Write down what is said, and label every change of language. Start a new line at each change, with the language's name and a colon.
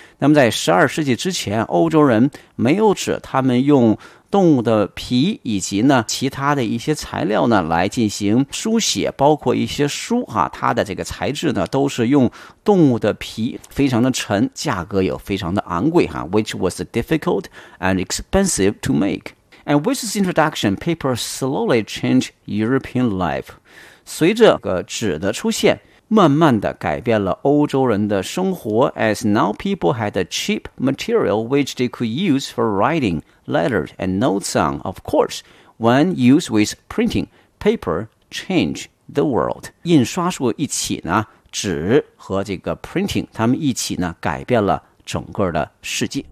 Chinese: 那么在十二世纪之前，欧洲人没有纸，他们用动物的皮以及呢其他的一些材料呢来进行书写，包括一些书哈、它的这个材质呢都是用动物的皮，非常的沉，价格也非常的昂贵哈 ，
English: which was difficult and expensive to make. And with this introduction, paper slowly changed European life.
Chinese: 随着个纸的出现，慢慢的改变了欧洲人的生活。
English: As now people had a cheap material which they could use for writing. Letters and notes on, of course, when used with printing, paper changed the world.
Chinese: 印刷术一起呢，纸和这个 printing, 它们一起呢，改变了整个的世界。